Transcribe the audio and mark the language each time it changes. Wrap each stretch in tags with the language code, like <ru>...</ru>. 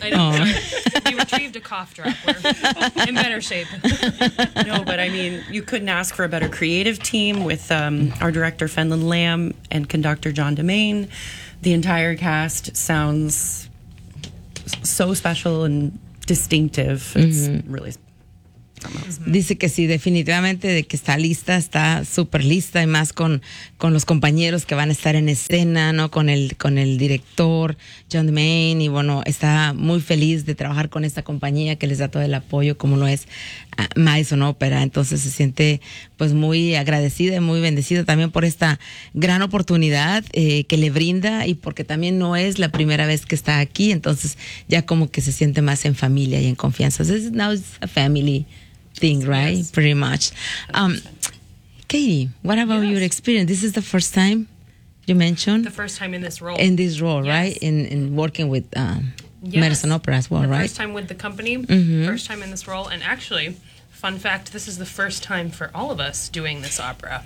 <en>I know. You retrieved a cough drop. We're in better shape. No, but I mean, you couldn't ask for a better creative team with our director, Fenlon Lamb, and conductor, John Demain. The entire cast sounds so special and distinctive. It's really</en> <es>Dice que sí, definitivamente, de que está lista, está súper lista, y más con los compañeros que van a estar en escena, ¿no? Con el director John Demain, y bueno, está muy feliz de trabajar con esta compañía que les da todo el apoyo, como lo es Madison Opera. Entonces se siente pues muy agradecida y muy bendecida también por esta gran oportunidad que le brinda, y porque también no es la primera vez que está aquí, entonces ya como que se siente más en familia y en confianza.</es> <en>This is now it's a family thing, right? Yes. Pretty much. Katie, what about your experience? This is the first time you mentioned? The first time in this role. In this role, right? In working with Madison Opera as well, the right? First time with the company, first time in this role. And actually, fun fact, this is the first time for all of us doing this opera.</en>